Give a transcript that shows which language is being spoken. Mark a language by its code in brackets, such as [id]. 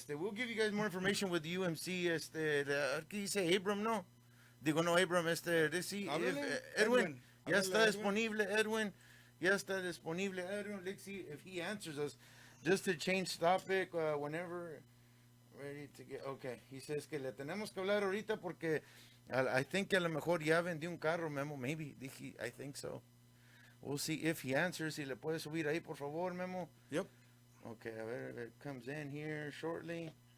[en] We'll give you guys more information with UMC. [es] ¿Qué dice Abram? No. Digo no Abram. Edwin. Ya está disponible, Edwin. Ya está disponible, Edwin. [en] Let's see if he answers us. Just to change topic, whenever ready to get. Okay. [es] He says que le tenemos que hablar ahorita porque I think que a lo mejor ya vendió un carro, Memo. Maybe. I think so. We'll see if he answers. Si le puede subir ahí, por favor, Memo. [en] Yep. Okay, a ver if it comes in here shortly.